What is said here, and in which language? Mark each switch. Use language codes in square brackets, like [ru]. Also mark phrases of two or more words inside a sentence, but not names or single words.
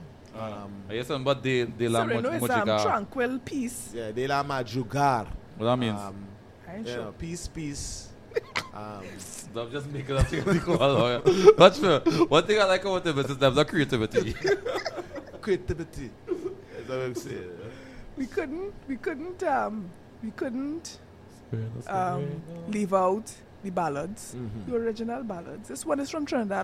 [en] Yes, but [es] de la [en] Sereno is [es] música. [en] tranquil peace. Yeah, [es] de la madrugar. [en] What that means? I ain't You sure. know, peace. I'm just making up things. That's fair. One thing I like about them is there's creativity. Creativity. That's what I'm saying. We couldn't leave out the ballads, the original ballads. This one is from Trinidad.